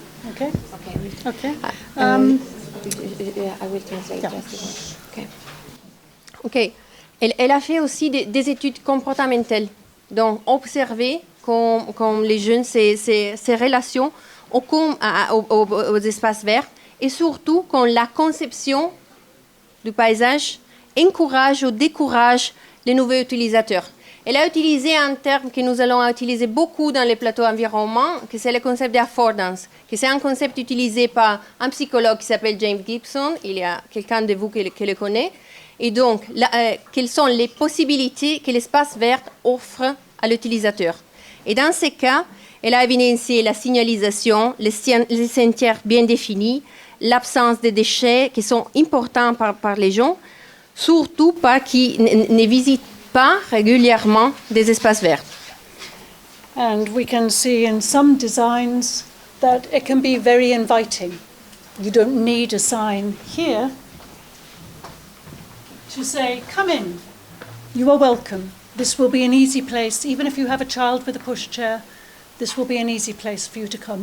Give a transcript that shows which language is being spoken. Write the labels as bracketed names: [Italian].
[English] Okay. Okay. I will translate just one. Okay. [French] Elle a fait aussi des études comportementales, donc observer comme les jeunes ces relations aux espaces verts et surtout quand la conception du paysage encourage ou décourage les nouveaux utilisateurs. Elle a utilisé un terme que nous allons utiliser beaucoup dans les plateaux environnement, que c'est le concept d'affordance, que c'est un concept utilisé par un psychologue qui s'appelle James Gibson. Il y a quelqu'un de vous qui le connaît. Et donc, quelles sont les possibilités que l'espace vert offre à l'utilisateur? Et dans ces cas, elle a évidencié la signalisation, les sentiers bien définis, l'absence de déchets qui sont importants par les gens, surtout par qui ne visitent pas régulièrement des espaces verts. [English] And we can see in some designs that it can be very inviting. You don't need a sign here to say, come in, you are welcome. This will be an easy place, even if you have a child with a pushchair, this will be an easy place for you to come.